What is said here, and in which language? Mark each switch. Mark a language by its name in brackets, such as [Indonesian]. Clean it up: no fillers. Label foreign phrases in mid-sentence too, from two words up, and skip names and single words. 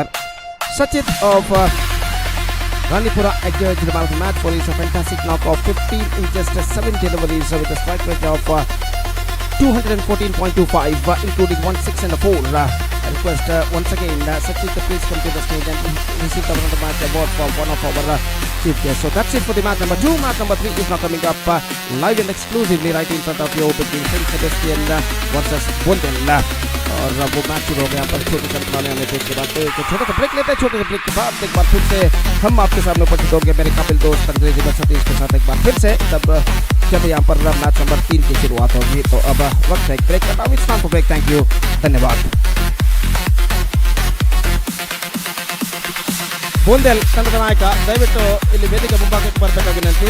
[English] Sachit of Ranipura adjudged the man of the match for his fantastic knock of 15 in just 70 deliveries with a strike rate of 214.25 including 1 6 and a 4. I request once again Sachit please come to the stage and receive the man of the match award from one of our chief guests. So that's it for the match number 2. Match number 3 is now coming up live and exclusively right in front of you between Saint Sebastian versus Bundel. [Hindi] और वो मैच शुरू हो गया पर छोटे से वाले हमें ब्रेक के बाद तो एक छोटा सा ब्रेक लेते हैं. छोटे से ब्रेक के बाद एक बार फिर से हम आपके सामने उपस्थित होंगे मेरे काबिल दोस्त अंग्रेजी में सतीश के साथ एक बार फिर से तब जब यहाँ पर [English] match number [Hindi] 3 की शुरुआत होगी. तो अब वक्त है ब्रेक का. [English] now it's time for break. thank you. [Hindi] धन्यवाद. [Kannada] Bundel ತಂಡದ ನಾಯಕ ದಯವಿಟ್ಟು ಇಲ್ಲಿ ವೇದಿಕೆ ಮುಂಭಾಗಕ್ಕೆ ಬರಬೇಕಾಗಿ ವಿನಂತಿ.